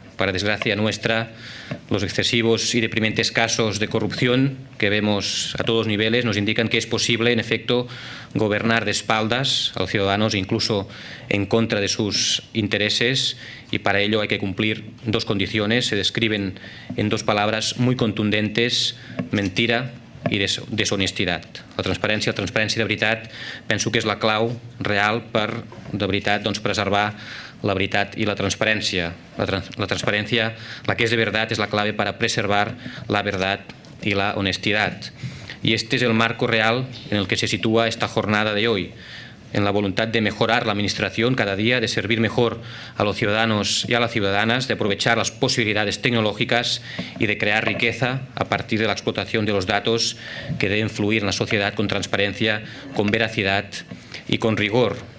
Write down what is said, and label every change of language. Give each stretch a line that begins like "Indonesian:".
Spanish: Para desgracia nuestra, los excesivos y deprimentes casos de corrupción que vemos a todos niveles nos indican que es posible, en efecto, gobernar de espaldas a los ciudadanos, incluso en contra de sus intereses, y para ello hay que cumplir dos condiciones. Se describen en dos palabras muy contundentes: mentira
Catalan: i deshonestitat. La transparència de veritat penso que és la clau real per, de veritat, preservar la veritat
Spanish: y la transparencia. La transparencia, la que es de verdad, es la clave para preservar la verdad y la honestidad. Y este es el marco real en el que se sitúa esta jornada de hoy, en la voluntad de mejorar la administración cada día, de servir mejor a los ciudadanos y a las ciudadanas, de aprovechar las posibilidades tecnológicas y de crear riqueza a partir de la explotación de los datos que deben fluir en la sociedad con transparencia, con veracidad y con rigor.